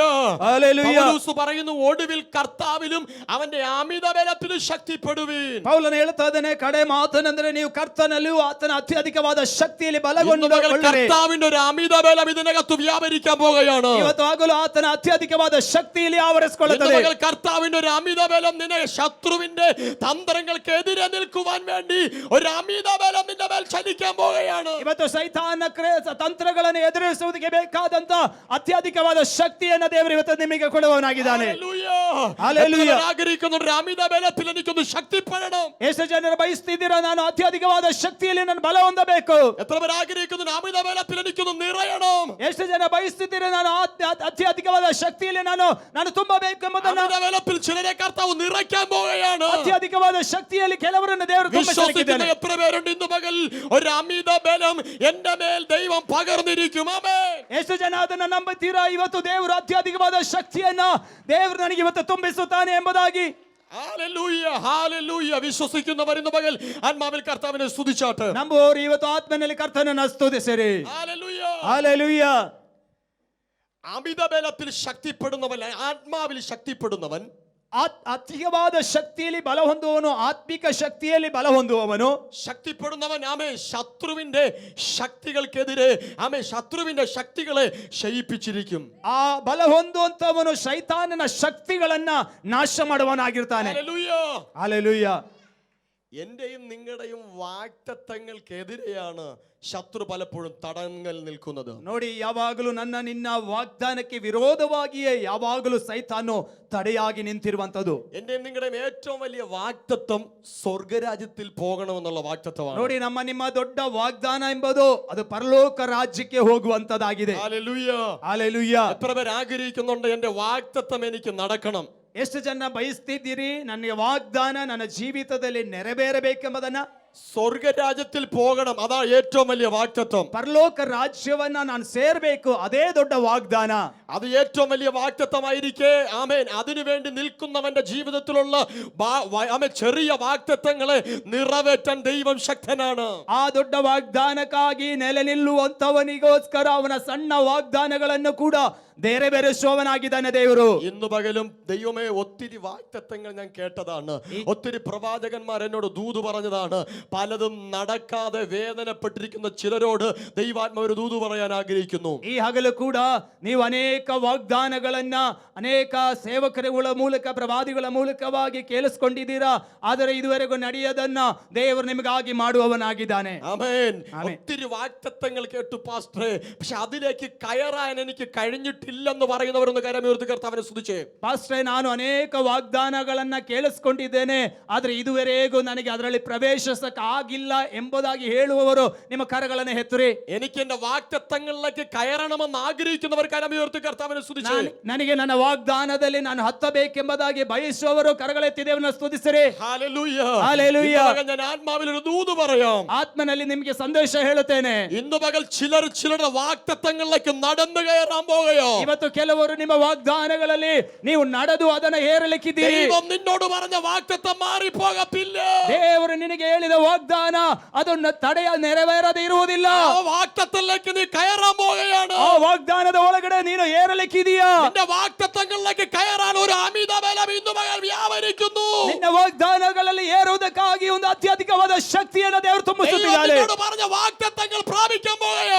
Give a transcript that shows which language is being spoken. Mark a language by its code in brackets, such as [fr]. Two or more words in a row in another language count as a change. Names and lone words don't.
[ml] ഹല്ലേലൂയ. പൗലോസ് പറയുന്നു, ഒടുവിൽ കർത്താവിലും അവന്റെ അമിത ബലത്തിൽ ശക്തിപ്പെടുവിൻ. [kn] ಪೌಲನು ಹೇಳ್ತಾ ಇದ್ದಾನೆ, ಕಡೆ ಮಾತನೆಂದರೆ ನೀವು ಕರ್ತನಲ್ಲಿಯೂ ಆತನ ಅತ್ಯಧಿಕವಾದ ಶಕ್ತಿಯಲ್ಲಿ [ml] ഇന്ന് പകൽ [kn] ಬಲಗೊಂಡು [ml] കർത്താവിന്റെ ഒരു അമിത ബലം ഇതിനകത്ത് വ്യാപരിക്കാൻ പോകുകയാണ്. [kn] ಇವತ್ತು ಹಗಲು ಆತನ ಅತ್ಯಧಿಕವಾದ ಶಕ್ತಿಯಲ್ಲಿ [ml] ഇന്ന് [kn] ಆವರಿಸಿಕೊಳ್ಳುತ್ತದೆ. [ml] പകൽ കർത്താവിന്റെ ഒരു അമിത ബലം നിന്നെ ശത്രുവിന്റെ തന്ത്രങ്ങൾക്കെതിരെ നിൽക്കുവാൻ വേണ്ടി ഒരു അമിത ബലം നിന്റെ മേൽ ചലിക്കാൻ പോകുകയാണ്. [kn] ಇವತ್ತು ಸೈತಾನ ತಂತ್ರಗಳನ್ನು ಎದುರಿಸುವುದಕ್ಕೆ ಬೇಕಾದಂತ ಅತ್ಯಧಿಕವಾದ ಶಕ್ತಿಯನ್ನು ದೇವರು ಇವತ್ತು ನಿಮಗೆ ಕೊಡುವವನಾಗಿದ್ದಾನೆ. [ml] ഹല്ലേലൂയ. ഹല്ലേലൂയ. എത്ര ആഗ്രഹിക്കുന്നു ഒരു അമിത ബലത്തിൽ എനിക്കൊന്ന് ശക്തിപ്പെടണം. [kn] ಎಷ್ಟು ಜನರು ಬಯಸ್ತಿದ್ದೀರಾ, ನಾನು ಅತ್ಯಧಿಕವಾದ ಶಕ್ತಿಯಲ್ಲಿ ನಾನು ಬಲ ಹೊಂದಬೇಕು? [ml] എത്ര പേർ ആഗ്രഹിക്കുന്നു അമിത ബലത്തിൽ എനിക്കൊന്ന് നിറയണം. [kn] ಎಷ್ಟು ಜನ ಬಯಸ್ತಿದ್ದೀರಾ, ನಾನು ಅತ್ಯಧಿಕವಾದ ಶಕ್ತಿಯಲ್ಲಿ ನಾನು ತುಂಬಬೇಕು ಎಂಬುದನ್ನು? [ml] അമിത ബലത്തിൽ ചിലരെ കർത്താവ് നിറയ്ക്കാൻ പോകുകയാണ്. [kn] ಅತ್ಯಧಿಕವಾದ ಶಕ್ತಿಯಲ್ಲಿ ಕೆಲವರನ್ನು ದೇವರು [ml] വിശ്വസിക്കുന്ന [kn] ತುಂಬಿಸಲಿಕ್ಕಿದ್ದಾನೆ. [ml] എത്ര പേരുണ്ട് ഇന്ന് പകൽ ഒരു അമിത ബലം എന്റെ മേൽ ദൈവം പകർന്നിരിക്കും? ആമേൻ. [kn] ಎಷ್ಟು ಜನ ಅದನ್ನು ನಂಬುತ್ತೀರಾ? ಇವತ್ತು ದೇವರು ಅತ್ಯಧಿಕವಾದ ಶಕ್ತಿಯನ್ನ ದೇವರು ನನಗೆ ಇವತ್ತು ತುಂಬಿಸುತ್ತಾನೆ ಎಂಬುದಾಗಿ. [ml] ഹല്ലേലൂയ, ഹല്ലേലൂയ. വിശ്വസിക്കുന്നവർ ഇന്ന് പകൽ ആത്മാവിൽ കർത്താവിനെ സ്തുതിച്ചാട്ട്. [kn] ನಂಬುವವರು ಇವತ್ತು ಆತ್ಮನಲ್ಲಿ ಕರ್ತನನ್ನು ಸ್ತುತಿಸಿರಿ. [ml] ഹല്ലേലൂയ. [kn] ಹಲ್ಲೆಲೂಯ. [ml] അമിത ബലത്തിൽ ശക്തിപ്പെടുന്നവൻ, ആത്മാവിൽ ശക്തിപ്പെടുന്നവൻ, [kn] ಅಧಿಕವಾದ ಶಕ್ತಿಯಲ್ಲಿ ಬಲ ಹೊಂದುವವನು, ಆತ್ಮಿಕ ಶಕ್ತಿಯಲ್ಲಿ ಬಲ ಹೊಂದುವವನು, [ml] ശക്തിപ്പെടുന്നവൻ ആമേ ശത്രുവിന്റെ ശക്തികൾക്കെതിരെ ആമേ ശത്രുവിന്റെ ശക്തികളെ ക്ഷയിപ്പിച്ചിരിക്കും. [kn] ಆ ಬಲ ಹೊಂದುವಂತವನು ಶೈತಾನನ ಶಕ್ತಿಗಳನ್ನ ನಾಶ ಮಾಡುವವನಾಗಿರ್ತಾನೆ. [ml] ഹല്ലേലൂയ. [kn] ಹಲ್ಲೆಲೂಯ. [ml] എന്റെയും നിങ്ങളുടെയും വാഗ്ദത്തങ്ങൾക്കെതിരെയാണ് ശത്രു പലപ്പോഴും തടങ്ങൽ നിൽക്കുന്നത്. [kn] ನೋಡಿ, ಯಾವಾಗಲೂ ನನ್ನ ನಿನ್ನ ವಾಗ್ದಾನಕ್ಕೆ ವಿರೋಧವಾಗಿಯೇ ಯಾವಾಗಲೂ ಸೈತಾನು ತಡೆಯಾಗಿ ನಿಂತಿರುವಂತದ್ದು. [ml] എന്റെയും നിങ്ങളുടെയും ഏറ്റവും വലിയ വാഗ്ദത്തം സ്വർഗരാജ്യത്തിൽ പോകണമെന്നുള്ള വാഗ്ദത്തമാണ്. [kn] ನೋಡಿ, ನಮ್ಮ ನಿಮ್ಮ ದೊಡ್ಡ ವಾಗ್ದಾನ ಎಂಬುದು ಅದು ಪರಲೋಕ ರಾಜ್ಯಕ್ಕೆ ಹೋಗುವಂತದ್ದಾಗಿದೆ. [ml] ഹല്ലേലൂയ. [kn] ಹಲ್ಲೆಲೂಯ. [ml] എത്ര പേർ ആഗ്രഹിക്കുന്നുണ്ട് എന്റെ വാഗ്ദത്തം എനിക്ക് നടക്കണം? [kn] ಎಷ್ಟು ಜನ ಬಯಸ್ತಿದ್ದೀರಿ, ನನ್ನ ವಾಗ್ದಾನ ನನ್ನ ಜೀವಿತದಲ್ಲಿ ನೆರವೇರಬೇಕೆಂಬುದನ್ನ? [ml] സ്വർഗരാജ്യത്തിൽ പോകണം, അതാ ഏറ്റവും വലിയ വാഗ്ദത്തം. [kn] ಪರಲೋಕ ರಾಜ್ಯವನ್ನ ನಾನು ಸೇರ್ಬೇಕು, ಅದೇ ದೊಡ್ಡ ವಾಗ್ದಾನ. [ml] അത് ഏറ്റവും വലിയ വാഗ്ദത്തമായിരിക്കെ ആമേൻ അതിനുവേണ്ടി നിൽക്കുന്നവന്റെ ജീവിതത്തിലുള്ള ആമേൻ ചെറിയ വാഗ്ദത്തങ്ങളെ നിറവേറ്റാൻ ദൈവം ശക്തനാണ്. [kn] ಆ ದೊಡ್ಡ ವಾಗ್ದಾನಕ್ಕಾಗಿ ನೆಲೆ ನಿಲ್ಲುವಂತವನಿಗೋಸ್ಕರ ಅವನ ಸಣ್ಣ ವಾಗ್ದಾನಗಳನ್ನು ಕೂಡ ನೆರವೇರಿಸುವವನಾಗಿದ್ದಾನೆ ದೇವರು. [ml] ഇന്ന് പകലും ദൈവമേ ഒത്തിരി വാഗ്ദത്തങ്ങൾ ഞാൻ കേട്ടതാണ്, ഒത്തിരി പ്രവാചകന്മാർ എന്നോട് ദൂത് പറഞ്ഞതാണ്, പലതും നടക്കാതെ വേദനപ്പെട്ടിരിക്കുന്ന ചിലരോട് ദൈവാത്മാവ് ഒരു ദൂത് പറയാൻ ആഗ്രഹിക്കുന്നു. [kn] ಈ ಹಗಲು ಕೂಡ ನೀವು ಅನೇಕ ವಾಗ್ದಾನಗಳನ್ನ ಅನೇಕ ಸೇವಕರುಗಳ ಮೂಲಕ ಪ್ರವಾದಿಗಳ ಮೂಲಕವಾಗಿ ಕೇಳಿಸ್ಕೊಂಡಿದ್ದೀರಾ, ಆದರೆ ಇದುವರೆಗೂ ನಡೆಯದನ್ನ ದೇವರು ನಿಮಗಾಗಿ ಮಾಡುವವನಾಗಿದ್ದಾನೆ. [ml] ആമേൻ. ആമേൻ. ഒത്തിരി വാഗ്ദത്തങ്ങൾ കേട്ടു പാസ്റ്ററെ, പക്ഷെ അതിലേക്ക് കയറാൻ എനിക്ക് കഴിഞ്ഞിട്ടില്ലെന്ന് പറയുന്നവരൊന്ന് കരമുയർത്തി കർത്താവിനെ സ്തുതിച്ചേ. [kn] ಪಾಸ್ಟ್ರೆ, ನಾನು ಅನೇಕ ವಾಗ್ದಾನಗಳನ್ನ ಕೇಳಿಸ್ಕೊಂಡಿದ್ದೇನೆ, ಆದ್ರೆ ಇದುವರೆಗೂ ನನಗೆ ಅದರಲ್ಲಿ ಪ್ರವೇಶಿಸಕ್ಕೆ ಆಗಿಲ್ಲ ಎಂಬುದಾಗಿ ಹೇಳುವವರು ನಿಮ್ಮ ಕರಗಳನ್ನು ಎತ್ತುರಿ. [ml] എനിക്ക് എന്റെ വാഗ്ദത്തങ്ങളിലേക്ക് കയറണമെന്ന് ആഗ്രഹിക്കുന്നവർ കരമുയർത്തി കർത്താവിനെ സ്തുതിച്ചേ. [kn] ನನಗೆ ನನ್ನ ವಾಗ್ದಾನದಲ್ಲಿ ನಾನು ಹತ್ತಬೇಕೆಂಬುದಾಗಿ ಬಯಸುವವರು ಕರಗಳೆತ್ತಿ ದೇವರನ್ನ ಸ್ತುತಿಸಿರಿ. [ml] ഹല്ലേലൂയ. ഹല്ലേലൂയ. ഇന്ന് പകൽ ഞാൻ ആത്മാവിൽ ഒരു ദൂത് പറയാം. [kn] ಆತ್ಮನಲ್ಲಿ ನಿಮಗೆ ಸಂದೇಶ ಹೇಳುತ್ತೇನೆ. [ml] ഇന്ന് പകൽ ചിലരുടെ വാഗ്ദത്തങ്ങളിലേക്ക് നടന്നു കയറാൻ പോകുകയോ. [kn] ಇವತ್ತು ಕೆಲವರು ನಿಮ್ಮ ವಾಗ್ದಾನಗಳಲ್ಲಿ ನೀವು ನಡೆದು ಅದನ್ನ ಏರಲಿಕ್ಕಿದ್ದೀರಿ. [ml] ദൈവം നിന്നോട് പറഞ്ഞ വാഗ്ദത്തം മാറിപ്പോകത്തില്ല. [kn] ದೇವರು ನಿನಗೆ ಹೇಳಿದ ವಾಗ್ದಾನ ಅದನ್ನು ನೆರವೇರದೆ ಇರುವುದಿಲ್ಲ. [ml] ആ വാഗ്ദത്തത്തിലേക്ക് നീ കയറാൻ പോകുകയാണ്. [kn] ಆ ವಾಗ್ದಾನದ ಒಳಗಡೆ ನೀನು ಏರಲಿಕ್ಕಿದೀಯಾ. [ml] നിന്റെ വാഗ്ദത്തങ്ങളിലേക്ക് കയറാൻ ഒരു അമിത ബലം ഇന്ന് പകൽ വ്യാപരിക്കുന്നു. [kn] ನಿನ್ನ ವಾಗ್ದಾನಗಳಲ್ಲಿ ಏರುವುದಕ್ಕಾಗಿ ಒಂದು ಅತ್ಯಧಿಕವಾದ ಶಕ್ತಿಯನ್ನು ದೇವರು ತುಂಬಿಸುತ್ತಿದ್ದಾನೆ. [ml] ദൈവം നിന്നോട് പറഞ്ഞ വാഗ്ദത്തങ്ങൾ പ്രാപിക്കാൻ പോകുകയോ.